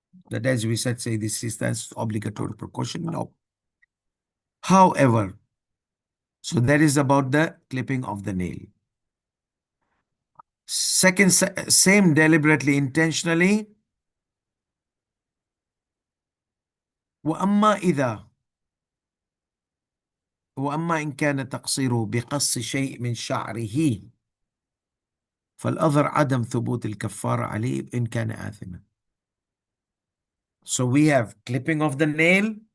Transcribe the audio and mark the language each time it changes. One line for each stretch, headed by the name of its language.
English: That, as we said, say this is that's obligatory precaution. No. However, so that is about the clipping of the nail. Second, same deliberately, intentionally.
Arabic: وأما إن كان تقصيره بقص شيء من شعره فالأظهر عدم ثبوت الكفارة عليه إن كان آثما.
English: So we have clipping of the nail.